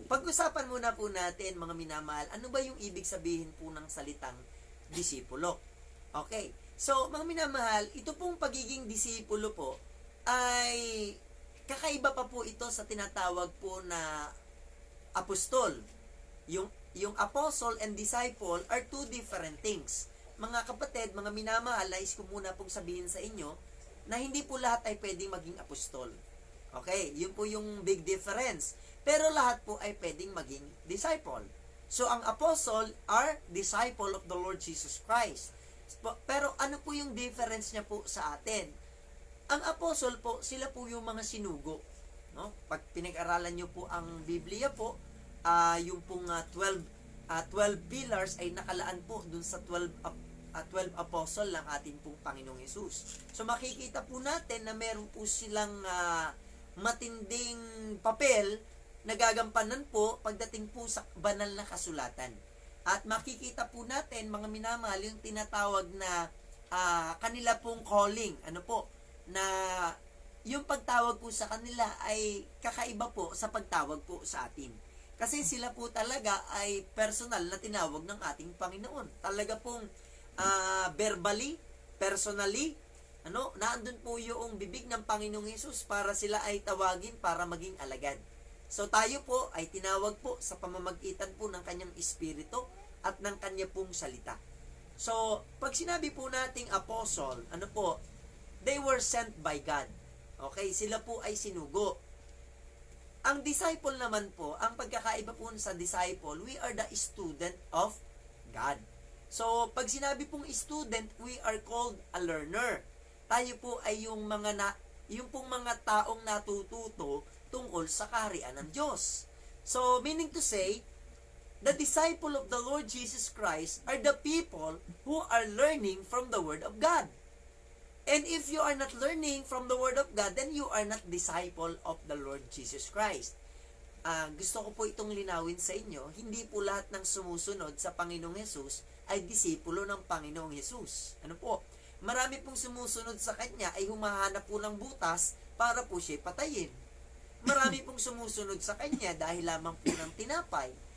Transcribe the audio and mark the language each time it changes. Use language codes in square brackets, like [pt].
[tl] Pag-usapan muna po natin, mga minamahal, ano ba yung ibig sabihin po ng salitang disipulo? Okay. So, mga minamahal, ito pong pagiging disipulo po ay kakaiba pa po ito sa tinatawag po na apostol. [en] Yung apostle and disciple are two different things. [tl] Mga kapatid, mga minamahal, nais ko muna pong sabihin sa inyo na hindi po lahat ay pwedeng maging apostol. Okay, yun po yung [en] big difference. [tl] Pero lahat po ay pwedeng maging disciple. [en] So, ang apostle are disciple of the Lord Jesus Christ. [tl] Pero ano po yung difference niya po sa atin? Ang apostle po, sila po yung mga sinugo. No? Pag pinag-aralan nyo po ang Biblia po, yung pong 12 pillars ay nakalaan po dun sa 12 apostle ng ating pong Panginoong Hesus. So makikita po natin na meron po silang matinding papel na gagampanan po pagdating po sa banal na kasulatan. At makikita po natin, mga minamahal, yung tinatawag na kanila pong calling. Ano po? Na yung pagtawag po sa kanila ay kakaiba po sa pagtawag po sa atin. Kasi sila po talaga ay personal na tinawag ng ating Panginoon. Talaga pong verbally, personally, naandun po yung bibig ng Panginoong Hesus para sila ay tawagin para maging alagad. So tayo po ay tinawag po sa pamamagitan po ng kanyang espiritu at ng kanya pong salita. [en] So, [tl] pag sinabi po nating [en] apostle, they were sent by God. [tl] Okay, sila po ay sinugo. Ang disciple naman po, ang pagkakaiba po sa disciple, [en] we are the student of God. So, [tl] pag sinabi pong [en] student, we are called a learner. [tl] Tayo po ay yung pong mga taong natututo tungkol sa kaharian ng Diyos. [en] So, meaning to say, the disciple of the Lord Jesus Christ are the people who are learning from the Word of God. And if you are not learning from the Word of God, then you are not disciple of the Lord Jesus Christ. [tl] Gusto ko po itong linawin sa inyo, hindi po lahat ng sumusunod sa Panginoong Hesus ay disipulo ng Panginoong Hesus. Marami pong sumusunod sa Kanya ay humahanap po ng butas para po siya patayin. Marami pong sumusunod sa Kanya dahil lamang po ng tinapay.